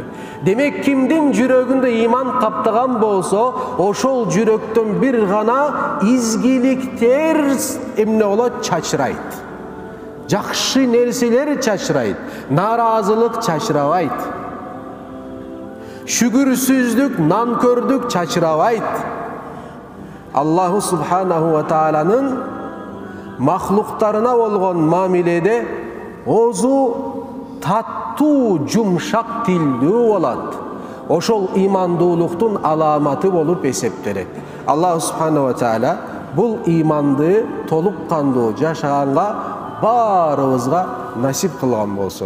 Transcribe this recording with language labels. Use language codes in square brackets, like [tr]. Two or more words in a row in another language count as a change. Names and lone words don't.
[ky] Демек, кимдин жүрөгүндө иман каптаган болсо, ошол жүрөктөн бир гана изгиликтер эмне болот? Чачырайт. Жакшы нерселер чачырайт, наразылык чачырабайт. Шүгүрсүздүк, нанкөрдүк чачырабайт. [ar] الله سبحانه وتعالى [ky] махлуктарына болгон мамиледе озу таттуу, жумшак тилдүү болот. Ошол имандуулуктун аламаты болуп эсептелет. [ar] الله سبحانه وتعالى [ky] бул иманды толук кандуу жашаганга баарыбызга насип кылган болсун.